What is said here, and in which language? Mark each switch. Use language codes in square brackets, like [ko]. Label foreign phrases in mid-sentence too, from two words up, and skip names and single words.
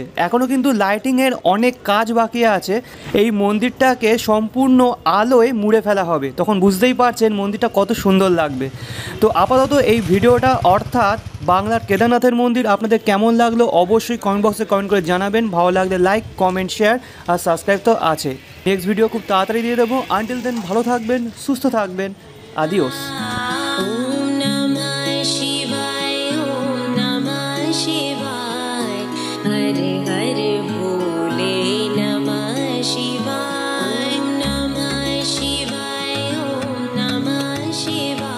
[bn] এখনও কিন্তু লাইটিংয়ের অনেক কাজ বাকি আছে, এই মন্দিরটাকে সম্পূর্ণ আলোয় মুড়ে ফেলা হবে, তখন বুঝতেই পারছেন মন্দিরটা কত সুন্দর লাগবে। তো আপাতত এই ভিডিওটা অর্থাৎ বাংলার কেদারনাথের মন্দির আপনাদের কেমন লাগলো অবশ্যই [en] comment box comment [bn] করে জানাবেন। ভালো লাগলে [en] like, comment, share [bn] আর সাবস্ক্রাইব তো আছে। [en] next video [bn] খুব তাড়াতাড়ি দিয়ে দেবো। [en] until then [bn] ভালো থাকবেন, সুস্থ থাকবেন। Adiós. [sa] ॐ नमः शिवाय, ॐ नमः शिवाय, हर हर बोले नमः शिवाय, ॐ नमः शिवाय, ॐ नमः शिवाय.